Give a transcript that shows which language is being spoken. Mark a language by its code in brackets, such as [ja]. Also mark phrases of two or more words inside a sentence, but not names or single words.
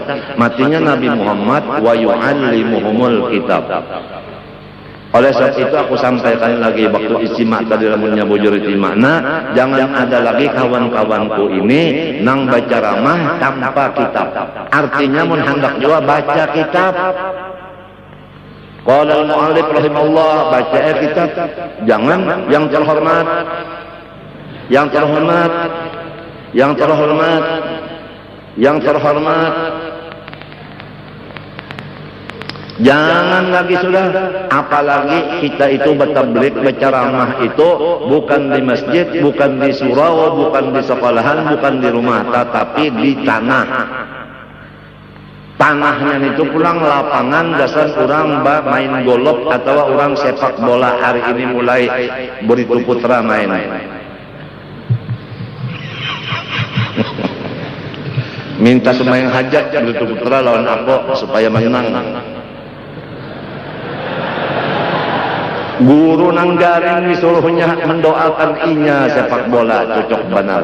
[bjn] Matinya Nabi Muhammad [ar] ويعلمهم الكتاب. [bjn] Oleh sebab itu aku sampaikan lagi waktu istimak tadi lamunnya bujur istimakna, jangan ada lagi kawan-kawanku ini nang baca ramah tanpa kitab. Artinya mun hendak juga baca kitab. [ar] قال المؤلف رحمه الله, [bjn] baca kitab. Jangan yang terhormat, jangan lagi sudah. Apalagi kita itu bertablik, berceramah itu bukan di masjid, bukan di surau, bukan di sekolahan, bukan di rumah, tetapi di tanah. Tanahnya itu pulang lapangan dasar orang main golop atau orang sepak bola. Hari ini mulai Beritu Putra main. Minta sembahyang hajat Beritu Putra lawan aku supaya menang. Guru nanggaring disuruhnya mendoakan inya sepak bola cocok benar.